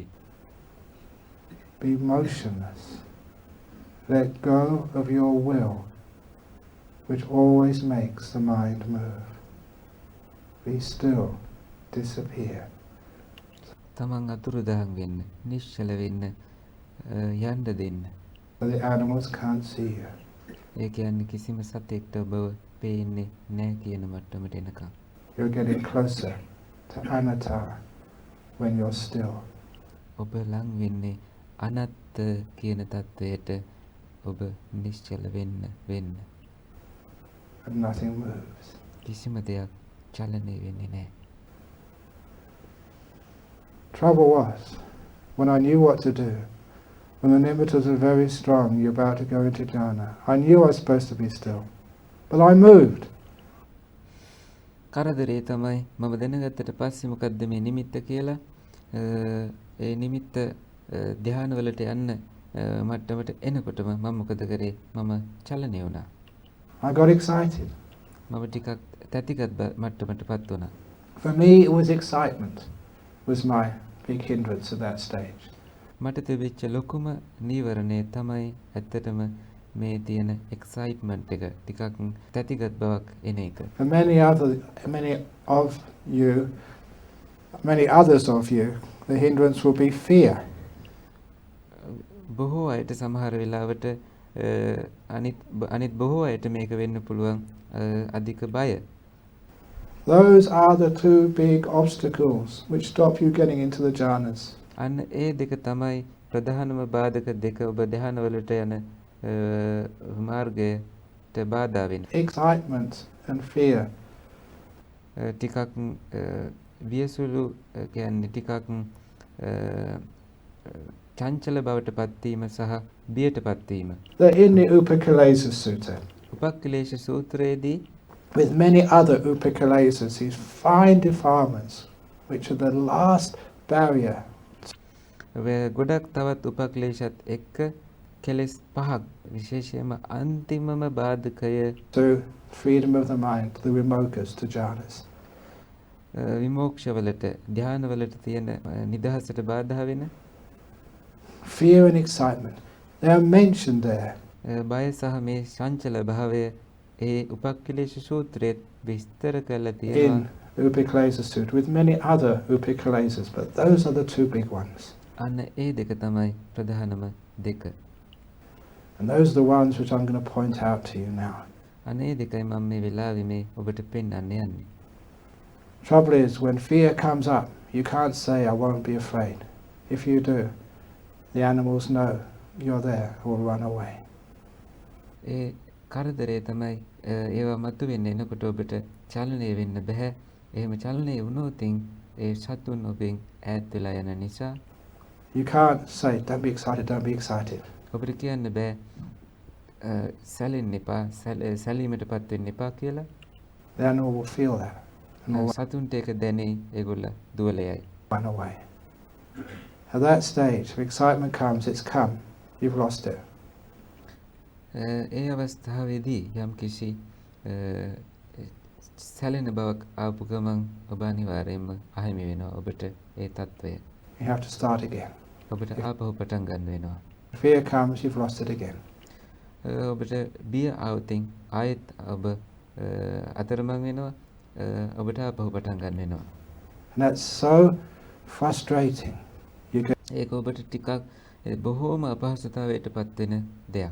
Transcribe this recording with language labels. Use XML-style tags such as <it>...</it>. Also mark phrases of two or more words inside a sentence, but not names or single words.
<en>Be motionless. Let go of your will, which always makes the mind move. Be still. Disappear.</en> <si>තමන් අතුරුදහන් වෙන්න, නිශ්චල වෙන්න, යන්න දෙන්න.</si> <en>So the animals can't see you.</en> <si>ඒ කියන්නේ කිසිම සතෙක්ට ඔබව පේන්නේ නෑ කියන මට්ටමට එනකම්.</si> <en>You're getting closer to anatta when you're still.</en> <si>ඔබ ලං වෙන්නේ අනත්ත කියන තත්වයට ඔබ නිශ්චල වෙන්න.</si> <en>And nothing moves.</en> <si>කිසිම දෙයක් චලනය වෙන්නේ නෑ.</si> <en>Trouble was, when I knew what to do, when the nimittas are very strong, you're about to go into jhana, I knew I was supposed to be still, but I moved.</en> <si>කරදරේ තමයි මම දැනගත්තට පස්සේ මොකද්ද මේ නිමිත්ත කියලා. ඒ නිමිත්ත ධ්‍යානවලට යන්න මට්ටමට එනකොටම මම මොකද කරේ? මම චලනය වුණා.</si> <en>I got excited.</en> <si>මම ටිකක් තැතිගත් මට්ටමටපත් වුණා.</si> <en>For me, it was excitement was my big hindrance at that stage.</en> <si>මට තිබිච්ච ලොකුම නීවරණය තමයි ඇත්තටම මේ තියෙන එක්සයිට්මන්ට් එක, ටිකක් තැතිගත් බවක් එන එක.</si> <en>For many others of you, the hindrance will be fear.</en> <si>බොහෝ අයට සමහර වෙලාවට අනිත් බොහෝ අයට මේක වෙන්න පුළුවන් අධික බය.</si> <en>Those are the two big obstacles which stop you getting into the jhanas.</en> <si>අන්න ඒ දෙක තමයි ප්‍රධානම බාධක දෙක ඔබ ධ්‍යානවලට යන මාර්ගයට බාධා වෙන්නේ.</si> <en>Excitement and fear.</en> <si>ටිකක් වියසුළු කියන්නේ ටිකක් චංචල බවට පත්වීම සහ බියටපත් වීම.</si> <en>They're in the Upakilesa Sutta.</en> <si>උපක්ඛිලේශ සූත්‍රයේදී</si> <en>with many other upakilesas, these fine defilements, which are the last barrier.</en> <si>ගොඩක් තවත් උපක්ලේශත් එක්ක කෙලෙස් පහක් විශේෂයෙන්ම අන්තිමම බාධකය</si> <en>to freedom of the mind, the vimokas, to jhanas.</en> <si>විමෝක්ෂවලට ධ්‍යානවලට තියෙන නිදහසට බාධා වෙන</si> <en>Fear and excitement, they are mentioned there.</en> <si>බය සහ මේ චංචල භාවය ඒ උපක්ඛිලේශ සූත්‍රයේ විස්තර කරලා තියෙනවා.</si> <en>In the Upakilesa Sutta, with many other upakilesas, but those are the two big ones.</en> <si>අන්න ඒ දෙක තමයි ප්‍රධානම දෙක.</si> <en>And those are the ones which I'm going to point out to you now.</en> <si>අන්න ඒ දෙකයි මම මේ වෙලාවේ මේ ඔබට පෙන්වන්න යන්නේ.</si> <en>Trouble is, when fear comes up, you can't say, I won't be afraid. If you do, the animals know you're there or run away.</en> <si>ඒ කරදරේ තමයි ඒවා මතුවෙන්න එනකොට ඔබට චලනය වෙන්න බෑ. එහෙම චලනය වුණොතින් ඒ සතුන් ඔබෙන් ඈත් වෙලා යන නිසා</si> <en>You can't say, don't be excited.</en> <si>ඔබට කියන්න බෑ සැලෙන්න එපා, සැලීමටපත් වෙන්න එපා කියලා.</si> <en>The animal will feel that and will</en> <si>සතුන්ට ඒක දැනේ, ඒගොල්ල දුවල යයි.</si> <en>run away. At that stage, if excitement comes, it's come. You've lost it.</en> <si>ඒ අවස්ථාවේදී යම් කිසි සැලෙන බවක් ආපු ගමන් ඔබ අනිවාර්යයෙන්ම අහිමි වෙනවා ඔබට ඒ తත්වය.</si> <en>You have to start again.</en> <si>ඔබට ආපහු පටන් ගන්න වෙනවා.</si> <en>If fear comes, you've lost it again.</en> <si>ඔබට බිය ආවොතින් ආයෙත් ඔබ අතරමං වෙනවා. ඔබට ආපහු පටන් ගන්න වෙනවා.</si> <en>And that's so frustrating.</en> <si>ඒක ඔබට ටිකක් බොහෝම අපහසුතාවයට පත් වෙන දෙයක්.</si>